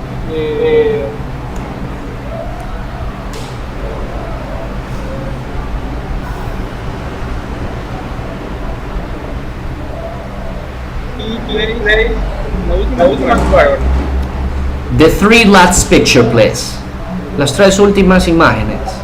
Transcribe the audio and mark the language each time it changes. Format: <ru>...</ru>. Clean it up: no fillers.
<es>Eh, y play, la última jugadora.</es> <en>The three last picture, please.</en> <es>Las tres últimas imágenes.</es>